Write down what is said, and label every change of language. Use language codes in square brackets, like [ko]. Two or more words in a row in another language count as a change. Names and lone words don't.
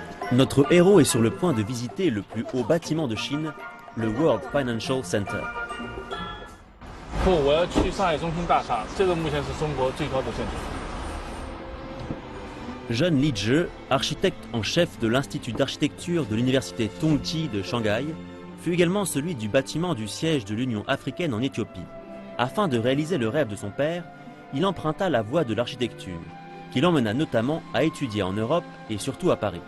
[fr] Notre héros est sur le point de visiter le plus haut bâtiment de Chine, le World Financial Center. [zh] 不，我要去上海中心大厦，这个目前是中国最高的建筑。 [fr] Zhen Lizhi, architecte en chef de l'Institut d'architecture de l'université Tongji de Shanghai, fut également celui du bâtiment du siège de l'Union africaine en Éthiopie. Afin de réaliser le rêve de son père, il emprunta la voie de l'architecture, qui l'emmena notamment à étudier en Europe et surtout à Paris.